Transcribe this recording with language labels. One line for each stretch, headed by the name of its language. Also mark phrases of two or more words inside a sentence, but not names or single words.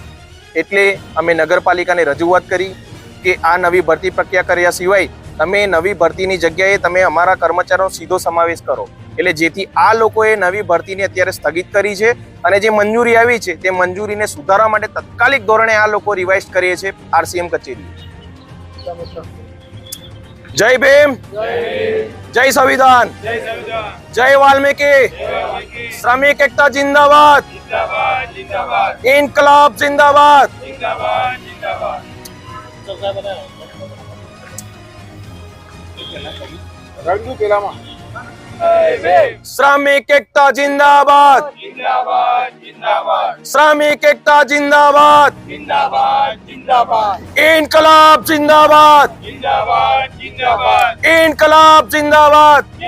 Gujarati: એટલે અમે નગરપાલિકાને રજૂઆત કરી કે આ નવી ભરતી પ્રક્રિયા કર્યા સિવાય તમે નવી ભરતીની જગ્યાએ તમે અમારા કર્મચારીનો સીધો સમાવેશ કરો, એટલે જેથી આ લોકોએ નવી ભરતીને અત્યારે સ્થગિત કરી છે અને જે મંજૂરી આવી છે તે મંજૂરીને સુધારવા માટે તત્કાલિક ધોરણે આ લોકો રિવાઇઝ કરીએ છે આરસીએમ કચેરી। જય ભીમ, જય સંવિધાન,
Hindi: जय वाल्मीकि, श्रमिक एकता जिंदाबाद, इनकलाब जिंदाबाद। श्रमिक एकता जिंदाबाद, श्रमिक एकता जिंदाबाद, इनकलाब जिंदाबाद, इनकलाब जिंदाबाद।